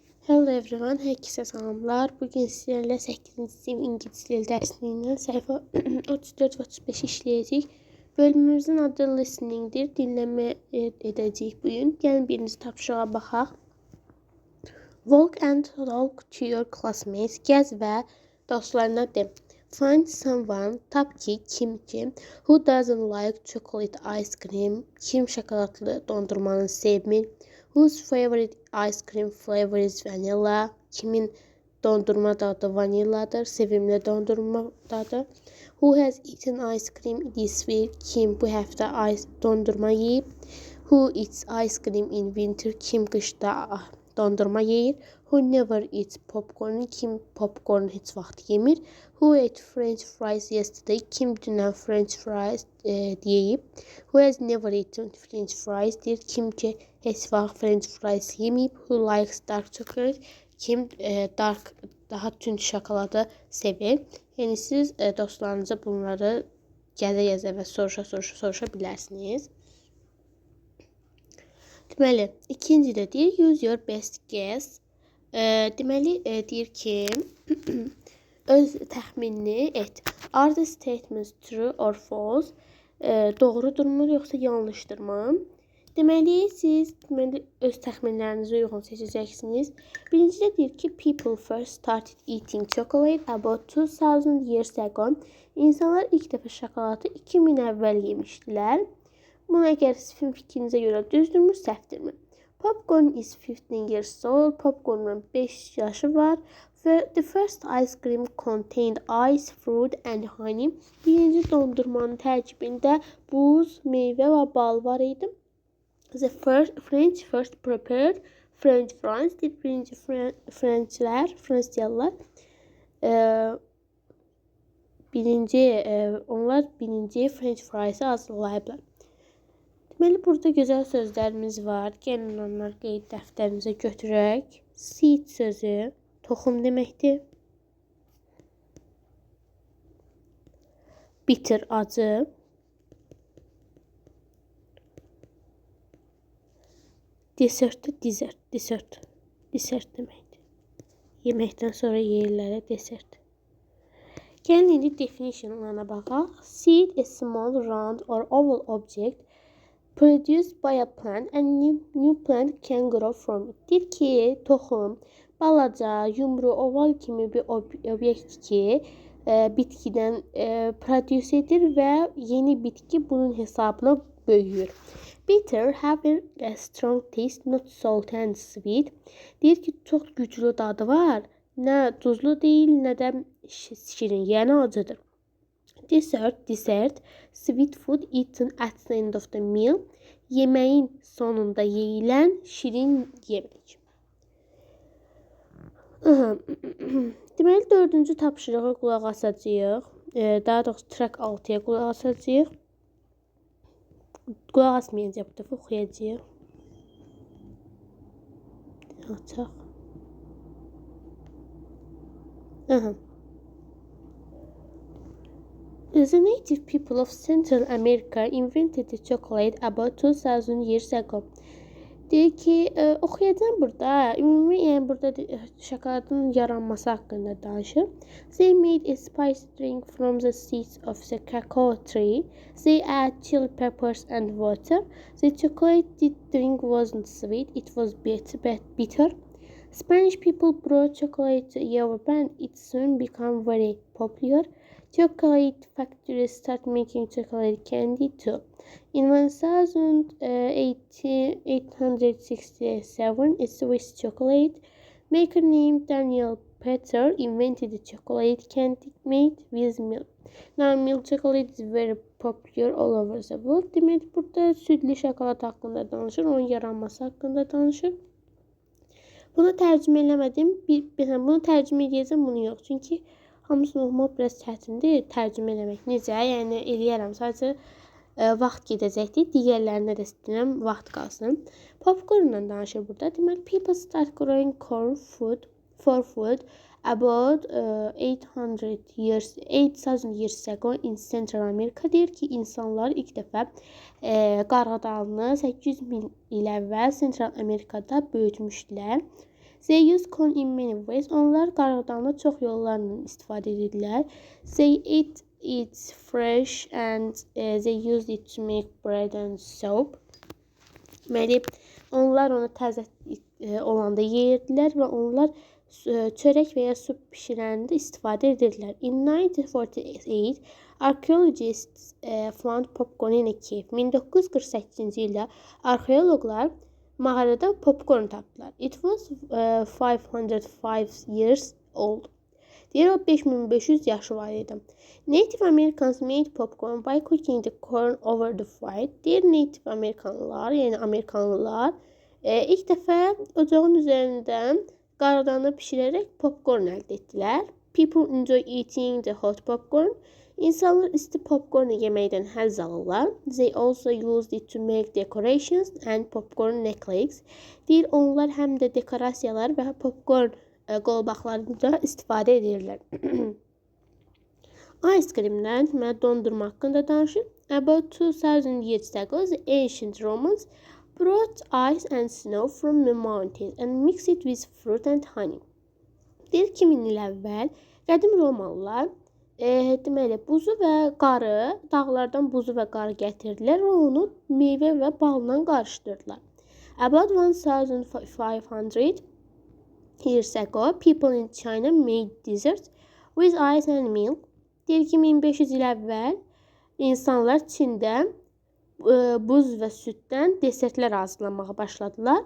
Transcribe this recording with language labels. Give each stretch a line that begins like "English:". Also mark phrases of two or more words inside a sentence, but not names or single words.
English: Hello everyone,
Azerbaijani: herkese salamlar. Bugün sizlerle 8. sinif İngiliz dili dersinden sayfa 34 ve 35 işleyəcəyik. Bölümümüzün adı listening'dir. Dinləmə edəcəyik bugün. Gəlin birinci tapşırığa baxaq.
English: Walk and talk to your classmates.
Azerbaijani: Gəz və dostlarına de.
English: Find someone,
Azerbaijani: tap ki, kim ki,
English: who doesn't like chocolate ice cream,
Azerbaijani: kim şokoladlı dondurmanı sevmir,
English: whose favorite ice cream flavor is vanilla,
Azerbaijani: kimin dondurma dadı vanilladır, sevimli dondurma dadı,
English: who has eaten ice cream this week,
Azerbaijani: kim bu həftə dondurma yeyib,
English: who eats ice cream in winter,
Azerbaijani: kim qışda dondurma yeyir,
English: who never eats popcorn,
Azerbaijani: kim popcorn heç vaxt yemir,
English: who ate French fries yesterday,
Azerbaijani: kim dünən French fries yeyib,
English: who has never eaten French fries,
Azerbaijani: deyir, kim ki heç vaxt
English: French fries
Azerbaijani: yeməyib,
English: who likes dark chocolate,
Azerbaijani: kim daha tünd şokoladı sevir. Yəni siz dostlarınıza bunları gəzə-gəzə və soruşa bilərsiniz. Deməli, ikinci də deyir,
English: use your best guess.
Azerbaijani: Deməli, deyir ki, öz təxminini et.
English: Are the statements true or false?
Azerbaijani: Doğrudurmu, yoxsa yanlışdırmı? Deməli, siz öz təxminlərinizə uyğun seçəcəksiniz. Birincidə deyir ki,
English: people first started eating chocolate about 2000 years ago.
Azerbaijani: İnsanlar ilk dəfə şokoladı 2000 əvvəl yemişdilər. Bunu əgər sizin fikrinizə görə düzdürmü, səhvdirmi?
English: Popcorn is 15 years old.
Azerbaijani: Popcornun 5 yaşı var.
English: The first ice cream contained ice, fruit and honey.
Azerbaijani: Birinci dondurmanın tərkibində buz, meyvə və bal var idi.
English: The French first prepared French fries.
Azerbaijani: Birinci Fransızlar onlar birinci
English: French fries'i
Azerbaijani: hazırlayıblar. Deməli, burada gözəl sözlərimiz var. Gəlin onları qeyd dəftərimizə götürək. Seed sözü toxum deməkdir. Bitter, acı. Dessert deməkdir. Yeməkdən sonra yeyirlər, dessert. Gəlin indi definitionlarına baxaq.
English: Seed, a small, round or oval object produced by a plant and new plant can grow from it.
Azerbaijani: Deyir ki, toxum, balaca, yumru, oval kimi bir obyekt ki, bitkidən produce edir və yeni bitki bunun hesabına böyüyür.
English: Bitter, having a strong taste, not salt and sweet.
Azerbaijani: Deyir ki, çox güclü dadı var. Nə duzlu deyil, nə də şirin, yəni acıdır.
English: Dessert, sweet food eaten at the end of the meal.
Azerbaijani: Yeməyin sonunda yeyilən şirin yemək. Deməli, 4-cü tapşırığa qulaq asacağıq. Daha doğrusu track 6-ya qulaq asacağıq. Qulaq asmayacaq bu dəfə, oxuyacağıq. Açaq.
English: The native people of Central America invented the chocolate about 2000 years ago.
Azerbaijani: Deyir ki, oxuyacağım burada. Ümumi, yəni burada şokoladın yaranması haqqında danışır.
English: They made a spice drink from the seeds of the cacao tree. They add chili peppers and water. The chocolate drink wasn't sweet, it was bitter. Spanish people brought chocolate to Europe and it soon became very popular. Chocolate factories start making chocolate candy too. In 1867, a Swiss chocolate maker named Daniel Peter invented a chocolate candy made with milk. Now, milk chocolate is very popular all over the world.
Azerbaijani: Demek burada südlü şokolad haqqında danışır, onun yaranması haqqında danışır. Bunu tərcümə eləmədim. Bunu tərcümə edəcəm, bunu yox. Çünki hamısını oxumaq biraz çətindir, tərcümə eləmək. Necə? Yəni, eləyərəm. Sadəcə vaxt gedəcəkdir. Digərlərinə də istəyirəm, vaxt qalsın. Popcornla danışır burada. Deməli,
English: people start growing corn for food about 8000 years ago in Central America.
Azerbaijani: Deyir ki, insanlar ilk dəfə qarğıdalını 800 min il əvvəl Central Amerikada böyütmüşdülər.
English: They use corn in many ways.
Azerbaijani: Onlar qarğıdanı çox yollarla istifadə edirlər.
English: They eat it fresh and they use it to make bread and soap.
Azerbaijani: Deməli, onlar onu təzə olanda yeyirdilər və onlar çörək və ya su bişirəndə istifadə edirlər.
English: In 1948, archaeologists found popcorn in a cave.
Azerbaijani: 1948-ci ildə arxeoloqlar mağarada popcorn tapdılar.
English: It was 505 years old.
Azerbaijani: Deyir, o 5500 yaşı var idi.
English: Native Americans made popcorn by cooking the corn over the fire.
Azerbaijani: Deyir, Native Amerikanlılar, yəni Amerikanlılar ilk dəfə ocağın üzərindən qarğıdanı pişirərək popcorn əldə etdilər.
English: People enjoy eating the hot popcorn.
Azerbaijani: İnsanlar isti popcornu yeməkdən həzz alırlar.
English: They also used it to make decorations and popcorn necklaces.
Azerbaijani: Deyir, onlar həm də dekorasiyalar və popcorn qolbaqlarında istifadə edirlər. Ice creamdən, dondurma haqqında danışır.
English: About 2000 years ago, the ancient Romans brought ice and snow from the mountains and mixed it with fruit and honey.
Azerbaijani: Deyir, 2000 il əvvəl qədim Romalılar deməli, buzu və qarı, dağlardan buzu və qarı gətirdilər və onu meyvə və balla qarışdırdılar.
English: About 1500 years ago, people in China made desserts with ice and milk.
Azerbaijani: Deyir ki, 1500 il əvvəl insanlar Çində buz və süddən desertlər hazırlamağa başladılar.